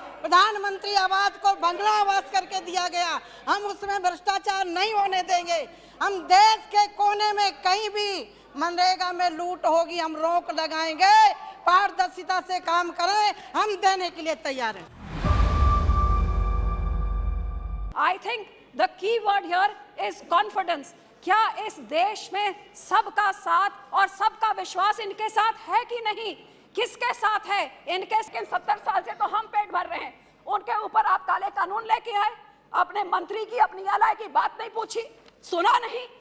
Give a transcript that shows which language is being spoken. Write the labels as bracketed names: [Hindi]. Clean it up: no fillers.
[Hindi] प्रधानमंत्री आवास को बंगला आवास करके दिया गया, हम उसमें भ्रष्टाचार नहीं होने देंगे। हम देश के कोने में कहीं भी मनरेगा में लूट होगी, हम रोक लगाएंगे। पारदर्शिता से काम करें, हम देने के लिए तैयार हैं। [English] I think the key word here is confidence. [Hindi] क्या इस देश में सबका साथ और सबका विश्वास इनके साथ है कि नहीं? किसके साथ है? इनके 70 साल से तो हम पेट भर रहे हैं, उनके ऊपर आप काले कानून लेके आए। अपने मंत्री की, अपनी एलआई की बात नहीं पूछी, सुना नहीं।